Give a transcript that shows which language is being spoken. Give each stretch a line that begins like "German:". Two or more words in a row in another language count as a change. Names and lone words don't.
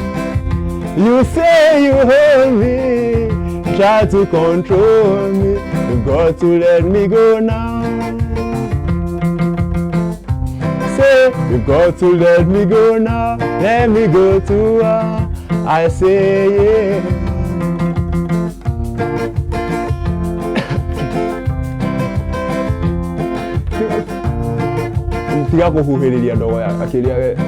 English: You say you hold me, try to control me. You've got to let me go now. Say, you've got to let me go now. Let me go to her. I say yeah.
Kikuyu: Tiga kuhuhiriria ndogo ya akili yake.